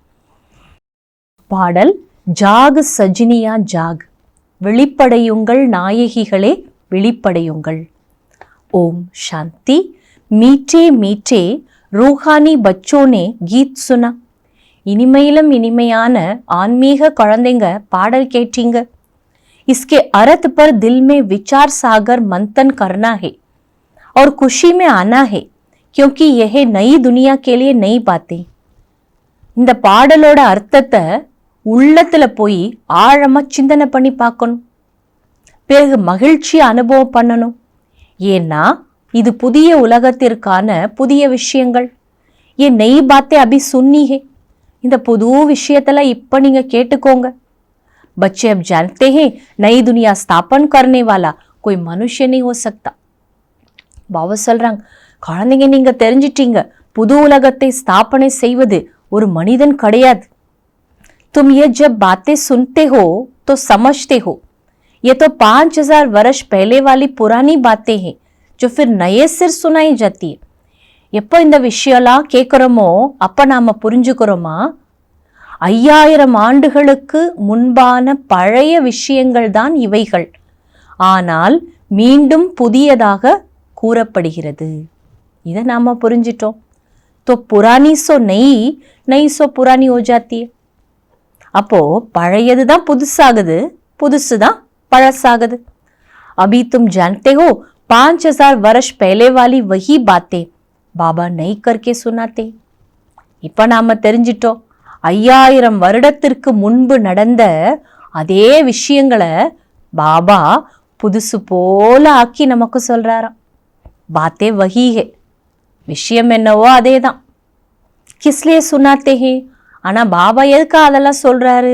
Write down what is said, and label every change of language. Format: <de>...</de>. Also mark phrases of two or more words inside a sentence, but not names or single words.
<ta>பாடல்</ta> <hi>जाग सजनिया जाग,</hi> <ta>விழிப்படையுங்கள் நாயகிகளே விழிப்படையுங்கள்.</ta> <hi>ओम शांति. मीठे मीठे रूहानी बच्चों ने गीत सुना.</hi> <ta>இனிமையிலும் இனிமையான ஆன்மீக குழந்தைங்க பாடல் கேட்டீங்க.</ta> <hi>इसके अर्थ पर दिल में विचार सागर मंथन करना है और खुशी में आना है, क्योंकि यह नई दुनिया के लिए नई बातें.</hi> <ta>இந்த பாடலோட அர்த்தத்தை உள்ளத்துல போய் ஆழமா சிந்தனை பண்ணி பார்க்கணும். பிறகு மகிழ்ச்சி அனுபவம் பண்ணணும். ஏன்னா இது புதிய உலகத்திற்கான புதிய விஷயங்கள்.</ta> <hi>ये नई बातें अभी सुनी हैं,</hi> <ta>இந்த புது விஷயத்துல இப்ப நீங்க கேட்டுக்கோங்க.</ta> <hi>बच्चे अब जानते हैं नई दुनिया स्थापन करने वाला कोई मनुष्य नहीं हो सकता.</hi> <ta>பாபா சொல்றாங்க, குழந்தைங்க நீங்க தெரிஞ்சிட்டீங்க, புது உலகத்தை ஸ்தாபனை செய்வது ஒரு மனிதன் கிடையாது.</ta> <hi>तुम ये जब बातें सुनते हो तो समझते हो ये तो 5000 वर्ष पहले वाली पुरानी बातें हैं जो फिर नए सिर सुनाई जाती है.</hi> <ta>எப்போ இந்த விஷயம்லாம் கேட்குறோமோ அப்ப நாம புரிஞ்சுக்கிறோமா, 5000 ஆண்டுகளுக்கு முன்பான பழைய விஷயங்கள் தான் இவைகள், ஆனால் மீண்டும் புதியதாக கூறப்படுகிறது. இதை நாம புரிஞ்சிட்டோம்.</ta> <hi>तो पुरानी सो नई, नई सो पुरानी हो जाती है.</hi> <ta>அப்போ பழையது தான் புதுசாகுது, புதுசு தான் பழசாகுது.</ta> <hi>अभी तुम जानते हो 5000 वर्ष पहले वाली वही बातें बाबा नई करके सुनाते.</hi> <ta>இப்ப நாம தெரிஞ்சிட்டோம், 5000 வருடத்திற்கு முன்பு நடந்த அதே விஷயங்களை பாபா புதுசு போல ஆக்கி நமக்கு சொல்றாராம்.</ta> <hi>बातें वही हैं,</hi> <ta>விஷயம் என்னவோ அதே தான்.</ta> <hi>किसलिए सुनाते हैं,</hi> <ta>ஆனா பாபா எதுக்கா அதெல்லாம் சொல்றாரு?</ta>